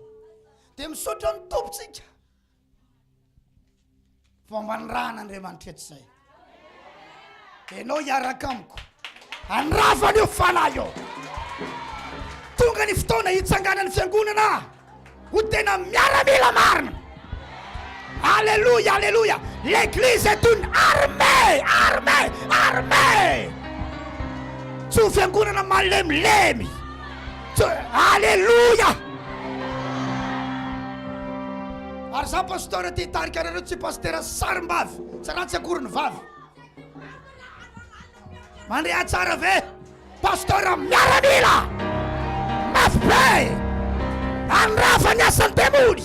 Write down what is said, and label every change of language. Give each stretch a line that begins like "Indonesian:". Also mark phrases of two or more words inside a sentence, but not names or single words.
Malagasy: Dia misaotra ny tompontsika fomba ny ran'Andriamanitra eto zay. Enao hiaraka amiko anravana io fanahy io. Tonga ny fotoana hitsanganany fiangonana ho tena miaramila marina. Alléluia, alléluia.
French: L'église est une armée, armée, armée.
Malagasy: Tsy fiangonana malemilemy. Alléluia. Ary za pasteur ty hitarika anareo tsy pasteur sarim-bavy tsy ratsy akoriny vavy. Mandrea tsara ve pasteur miaramila mafy be anrafa ny asan'ny demony.